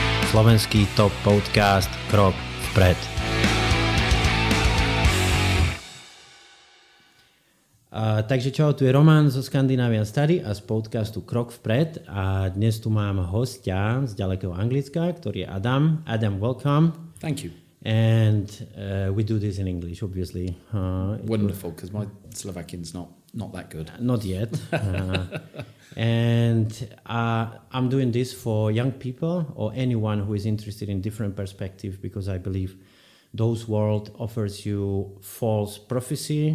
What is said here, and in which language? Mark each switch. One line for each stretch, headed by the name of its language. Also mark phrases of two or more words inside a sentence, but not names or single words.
Slovak: slovenský top podcast Krok vpred. Takže čau, tu je Roman zo Scandinavian Study a z podcastu Krok vpred a dnes tu mám hostia z ďalekého Anglicka, ktorý je Adam.
English: Adam, welcome. Thank you. And we do this in English, obviously. Wonderful, because my Slovakian's not that good. Not yet. And I'm doing this for young people or anyone who is interested in different perspective, because I believe those world offers you false prophecy.